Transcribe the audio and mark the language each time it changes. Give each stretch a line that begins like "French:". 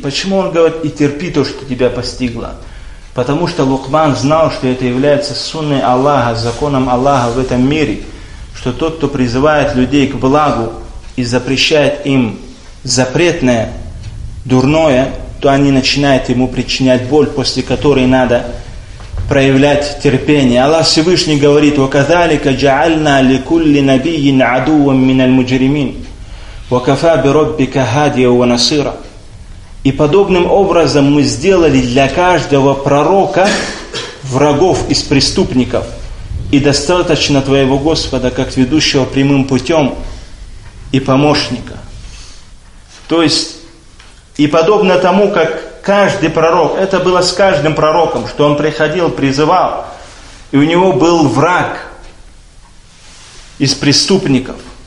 Russian: Почему он говорит «и терпи то, что тебя постигло»? Потому что Лукман знал, что это является сунной Аллаха, законом Аллаха в этом мире, что тот, кто призывает людей к благу и запрещает им запретное, дурное, то они начинают ему причинять боль, после которой надо проявлять терпение. Аллах Всевышний говорит:
Arabic: وَكَذَلِكَ جَعَلْنَا لِكُلِّ نَبِيٍّ عَدُوًّا مِّنَ الْمُجْرِمِينَ وَكَفَى بِرَبِّكَ هَادِيًا وَنَصِيرًا.
Russian: И подобным образом мы сделали для каждого пророка врагов из преступников, и достаточно твоего Господа как ведущего прямым путем и помощника. То есть, и подобно тому, как каждый пророк, это было с каждым пророком, что он приходил, призывал, и у него был враг из преступников.